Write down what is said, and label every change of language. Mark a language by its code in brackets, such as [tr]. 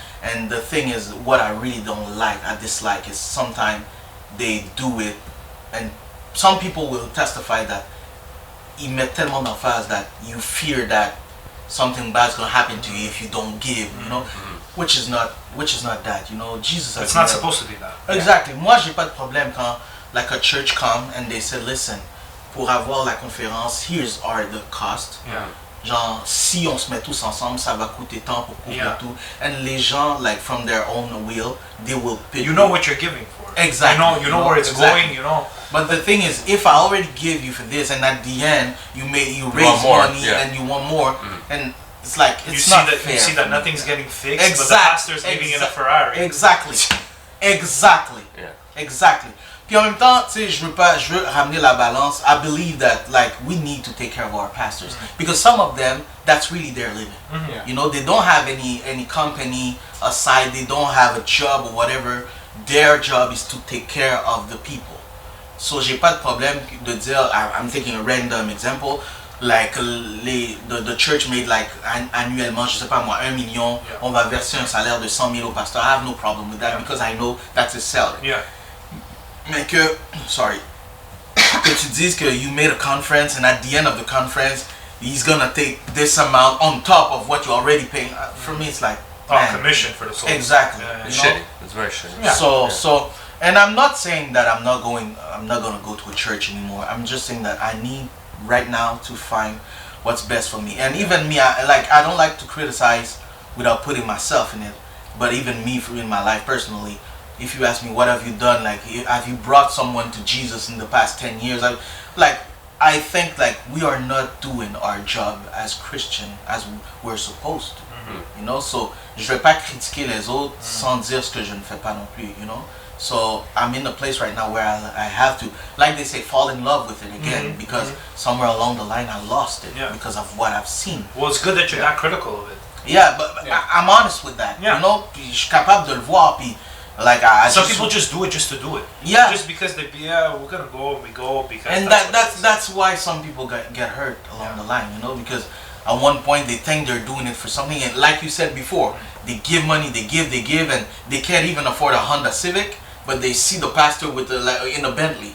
[en] And the thing is, what I really don't like, I dislike, is sometimes they do it, and some people will testify that [fr] ils mettent tellement d'emphase [en] that you fear that something bad's gonna happen to you if you don't give, you know, which is not that, you know. Jesus has It's not supposed to be that. Exactly. [fr] Moi, j'ai pas de problème quand [en] like a church come and they say, listen, [fr] pour avoir la conférence, [en] here's the cost. Yeah. [fr] Genre, si on se met tous ensemble, ça va coûter tant pour couvrir tout. [en] And [fr] les gens, [en] like from their own will, they will pay. You know what you're giving for. Exactly. You know where it's going. You know. But the thing is, if I already give you for this, and at the end you raise more, money and you want more, and it's like it's you not see that fair. you see that nothing's getting fixed, Exactly. but the pastor's living in a Ferrari. Exactly. Yeah. Exactly. [fr] Puis en même temps, tu sais, je veux ramener la balance. [en] I believe that like we need to take care of our pastors, because some of them, that's really their living. Yeah. You know, they don't have any company aside. They don't have a job or whatever. Their job is to take care of the people. [fr] So j'ai pas de problème de dire, [en] I'm taking a random example, like the church made like [fr] annuellement, je sais pas moi, 1 million, on va verser un salaire de 100 000 au pasteur. [en] I have no problem with that, because I know that's his salary. Yeah. [fr] Mais que tu dises que [en] you made a conference and at the end of the conference he's gonna take this amount on top of what you already paying. For me, it's like Commission for the souls. Exactly. It's You know? shitty. It's very shitty. Yeah. So, and I'm not saying that I'm not gonna go to a church anymore. I'm just saying that I need right now to find what's best for me. And even me, I don't like to criticize without putting myself in it. But even me, in my life personally, if you ask me what have you done, like have you brought someone to Jesus in the past 10 years, I think like we are not doing our job as Christian as we're supposed to. You know, so [fr] je vais pas critiquer les autres sans dire ce que je ne fais pas non plus, [en] you know. So I'm in a place right now where I have to, like they say, fall in love with it again, because somewhere along the line I lost it because of what I've seen. Well, it's good that you're that critical of it. Yeah, but I'm honest with that. Yeah. You know, [fr] puis je suis capable de le voir, puis like [en] Some people just do it just to do it. Yeah. Just because we're gonna go and we go because. And that's why some people get hurt along the line, you know, because at one point they think they're doing it for something, and like you said before, they give money, they give, and they can't even afford a Honda Civic, but they see the pastor with in a Bentley,